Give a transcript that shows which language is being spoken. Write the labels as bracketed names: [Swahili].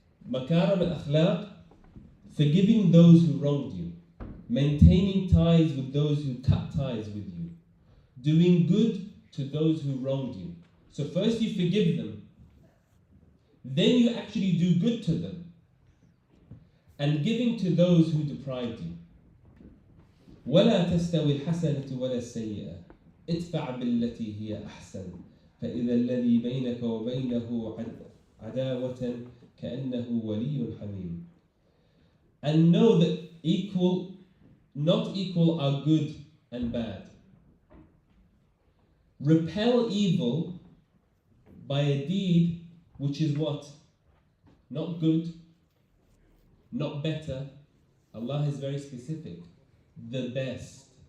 [English] Makarim al-akhlaq, forgiving those who wronged you, maintaining ties with those who cut ties with you, doing good to those who wronged you. So first you forgive them, then you actually do good to them, and giving to those who deprived you. [Arabic] ولا تستوي الحسنة ولا السيئة ادفع بالتي هي أحسن فإذا الذي بينك وبينه عداوة كأنه ولي حميم. [English] And know that not equal are good and bad. Repel evil by a deed which is what? Not good, not better. Allah is very specific. The best.